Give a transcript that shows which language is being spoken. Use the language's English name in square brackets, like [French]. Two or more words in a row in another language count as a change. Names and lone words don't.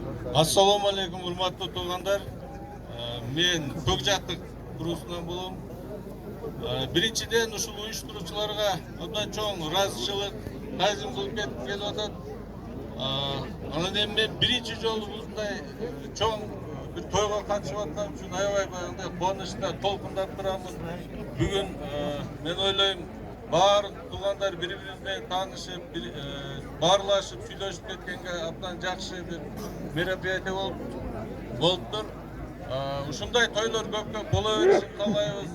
[Arabic] السلام عليكم [Kyrgyz] урматтуу туугандар. Мен Көкжаттык урусунан болом. Биринчиден ушул уюштуруучуларга абдан чоң ыраазычылык, таазим кылып келип атат. Анан эми мен биринчи жолу ушундай чоң бир тойго катышып аткам үчүн aябай баягындай кубанычта толкундап турамын. Бүгүн мен ойлойм баардык туугандар бири-бири менен таанышып, баарлашып, сүйлөшүп кеткенге абдан жакшы бир мероприятие болуптур. Ушундай тойлор көп-көп боло беришин каалайбыз.